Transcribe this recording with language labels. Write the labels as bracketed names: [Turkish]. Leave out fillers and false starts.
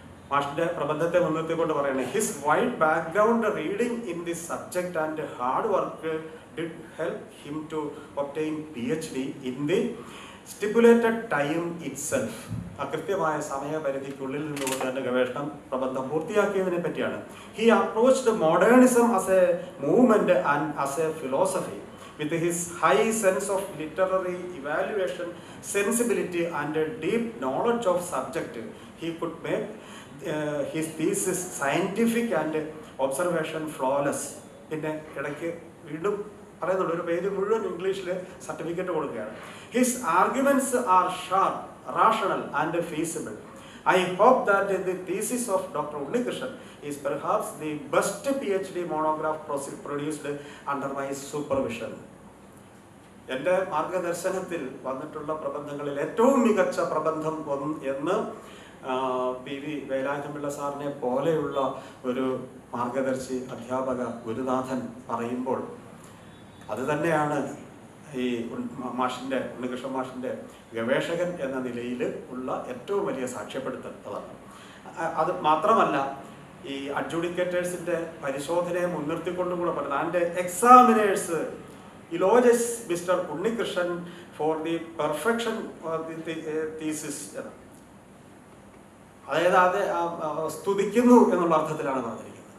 [Malayalam] മാഷിന്റെ പ്രബന്ധത്തെ മുൻനിർത്തിക്കൊണ്ട് പറയണേ, [English] His wide background reading in this subject and hard work did help him to obtain PhD in the stipulated time itself. [Malayalam] കൃത്യമായ സമയപരിധിക്കുള്ളിൽ നിന്നുകൊണ്ട് തന്നെ ഗവേഷണം പ്രബന്ധം പൂർത്തിയാക്കിയതിനെ പറ്റിയാണ്. [English] He approached modernism as a movement and as a philosophy with his high sense of literary evaluation, sensibility and a deep knowledge of subject. He could make his thesis scientific and observation flawless. [Malayalam] പിന്നെ ഇടയ്ക്ക് വീണ്ടും പറയുന്നുണ്ട്, ഒരു page മുഴുവൻ ഇംഗ്ലീഷിൽ certificate കൊടുക്കുകയാണ്. [English] His arguments are sharp, rational and feasible. I hope that the thesis of Dr. Unnikrishnan is perhaps the best PhD monograph produced under my supervision. [Malayalam] എൻ്റെ മാർഗദർശനത്തിൽ വന്നിട്ടുള്ള പ്രബന്ധങ്ങളിൽ ഏറ്റവും മികച്ച പ്രബന്ധം എന്ന് PV വേലായുധപിള്ള സാറിനെ പോലെയുള്ള ഒരു മാർഗദർശി, അധ്യാപക, ഗുരുനാഥൻ പറയുമ്പോൾ അത് തന്നെയാണ് ഈ ഉണ്ണികൃഷ്ണൻ മാഷിൻ്റെ ഗവേഷകൻ എന്ന നിലയിൽ ഉള്ള ഏറ്റവും വലിയ സാക്ഷ്യപ്പെടുത്തൽ. അതാണ്. അത് മാത്രമല്ല, ഈ അഡ്ജുഡിക്കേറ്റേഴ്സിൻ്റെ പരിശോധനയെ മുൻനിർത്തിക്കൊണ്ടും കൂടെ പറയുന്നത്, [English] And examiners eloges Mr. Unnikrishnan for the perfection of the thesis. [Malayalam] അതായത് സ്തുതിക്കുന്നു എന്നുള്ള അർത്ഥത്തിലാണ് പറഞ്ഞിരിക്കുന്നത്.